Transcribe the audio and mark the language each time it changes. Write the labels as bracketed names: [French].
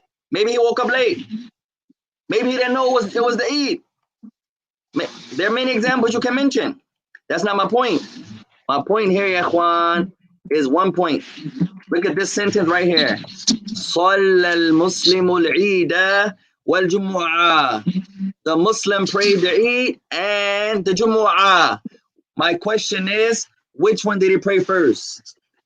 [English] Maybe he woke up late. Maybe he didn't know it was the Eid. There are many examples you can mention. That's not my point. My point here, ya ikhwan, is one point. Look at this sentence right here. [Arabic] صلى المسلم العيد والجمعة. [English] The Muslim prayed the Eid and the Jumu'ah. My question is, which one did he pray first?